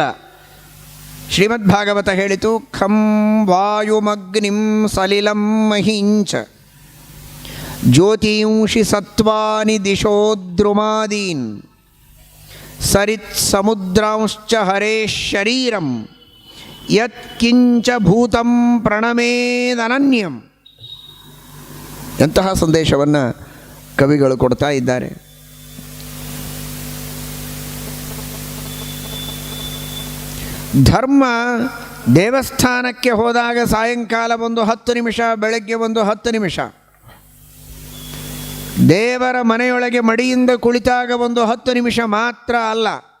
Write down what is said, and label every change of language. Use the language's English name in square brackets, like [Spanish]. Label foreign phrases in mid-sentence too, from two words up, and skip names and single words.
[Sanskrit] ಶ್ರೀಮದ್ಭಾಗವತ ಹೇಳಿತು, ಖಂ ವಾಯುಮಗ್ನಿಂ ಸಲಿಲಂ ಮಹೀಂಚ ಜ್ಯೋತಿಂಷಿ ಸತ್ವಾನಿ ದಿಶೋ ದ್ರುಮಾದೀನ್ ಸರಿತ್ ಸಮುದ್ರಾಂಶ್ಚ ಹರೇಶ್ ಶರೀರಂ ಯತ್ ಕಿಂಚ ಭೂತಂ ಪ್ರಣಮೇದನನ್ಯಂ. [Kannada] ಎಂತಹ ಸಂದೇಶವನ್ನು ಕವಿಗಳು ಕೊಡ್ತಾ ಇದ್ದಾರೆ. ಧರ್ಮ ದೇವಸ್ಥಾನಕ್ಕೆ ಹೋದಾಗ ಸಾಯಂಕಾಲ ಒಂದು 10 ನಿಮಿಷ, ಬೆಳಗ್ಗೆ ಒಂದು 10 ನಿಮಿಷ, ದೇವರ ಮನೆಯೊಳಗೆ ಮಡಿಯಿಂದ ಕುಳಿತಾಗ ಒಂದು 10 ನಿಮಿಷ ಮಾತ್ರ ಅಲ್ಲ.